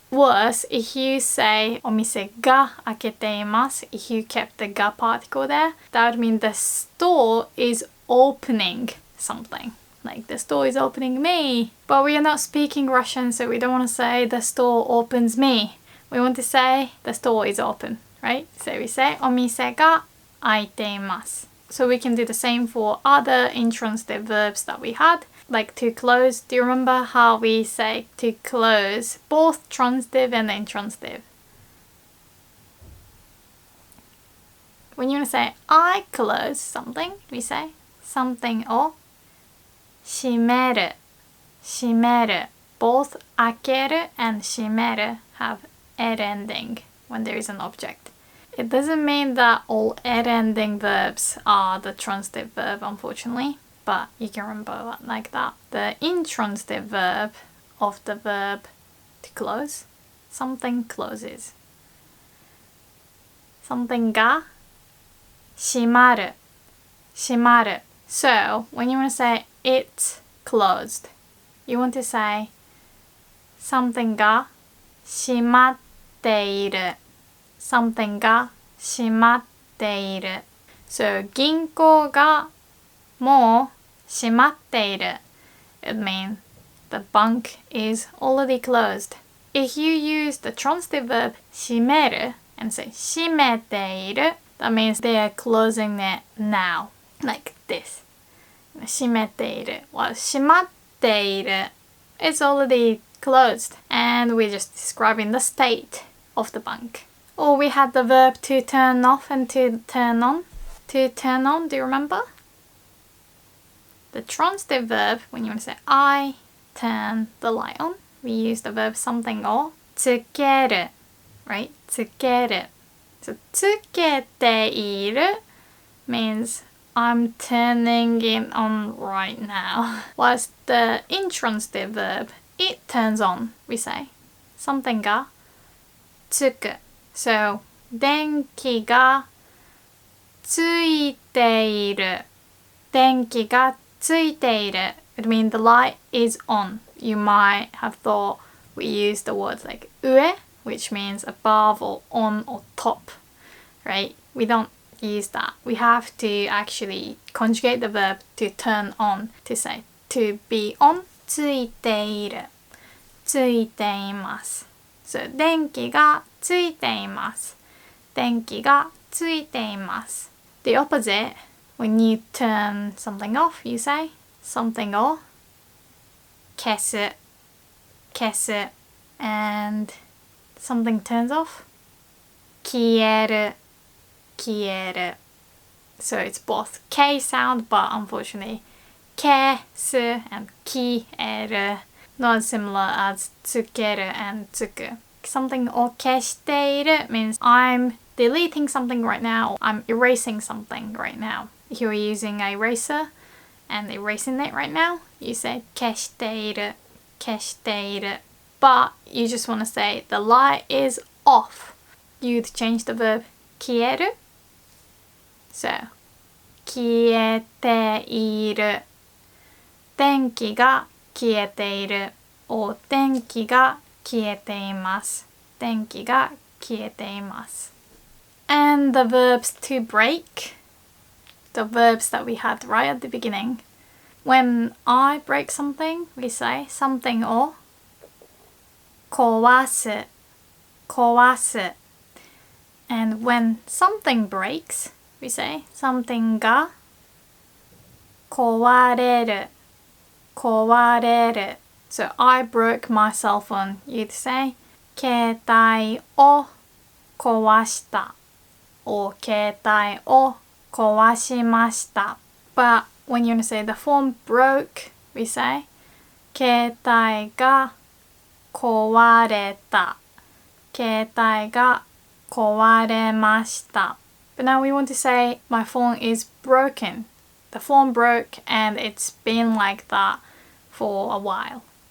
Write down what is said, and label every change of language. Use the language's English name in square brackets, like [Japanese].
[English] Worse, if you say [Japanese] お店が開けています, [English] if you kept the が particle there, that would mean the store is opening something. Like the store is opening me. But we are not speaking Russian, so we don't want to say the store opens me. We want to say the store is open, right? So we say [Japanese] お店が開いています. [English] So we can do the same for other intransitive verbs that we had, like to close. Do you remember how we say to close, both transitive and intransitive? When you want to say I close something, we say something [Japanese] を閉める. 閉める. [English] Both 開ける and 閉める have ed ending when there is an object. It doesn't mean that all ed ending verbs are the transitive verb, unfortunately, but you can remember it like that. The intransitive verb of the verb to close, something closes. [Japanese] Something が閉まる. 閉まる. [English] So when you want to say it's closed, you want to say something [Japanese] が閉まっている. Something が閉まっている.So 銀行がもう閉まっている. [English] It means the bank is already closed. If you use the transitive verb 閉める and say 閉めている, that means they are closing it now. Like this. 閉めている. Well, 閉まっている is already closed, and we're just describing the state of the bank. Or we had the verb to turn off and to turn on. To turn on, do you remember? The transitive verb, when you want to say I turn the light on, we use the verb something [Japanese] をつける, [English] right? [Japanese] つける. [English] So つけている means I'm turning it on right now. Whilst the intransitive verb, it turns on, we say something [Japanese] がつく. So 電気がついている. 電気がついている. [English] It means the light is on. You might have thought we use the words like 上, which means above or on or top, right? We don't use that. We have to actually conjugate the verb to turn on to say to be on. [Japanese] ついている.ついています. So 電気がついています. 電気がついています. [English] The opposite, when you turn something off, you say something [Japanese] を消す. 消す. [English] And something turns off. [Japanese] 消える.消える. [English] So it's both K sound, but unfortunately 消す and 消える not as similar as つける and つく. Something [Japanese] を消している [English] means I'm deleting something right now, or I'm erasing something right now. If you're using an eraser and erasing it right now, you say 消している, 消している. But you just want to say the light is off. You'd change the verb 消える. [Japanese] So 消えている. 電気が消えている or 電気が消えています. 電気が消えています. [English] And the verbs to break, the verbs that we had right at the beginning. When I break something, we say something [Japanese] を壊す, 壊す. [English] And when something breaks, we say something [Japanese] が壊れる, [English] 壊れる.So I broke my cell phone. You'd say [Japanese] 携帯を壊した or 携帯を壊しました. [English] But when you want to say the phone broke, we say [Japanese] 携帯が壊れた. 携帯が壊れました. [English] But now we want to say my phone is broken. The phone broke and it's been like that for a while.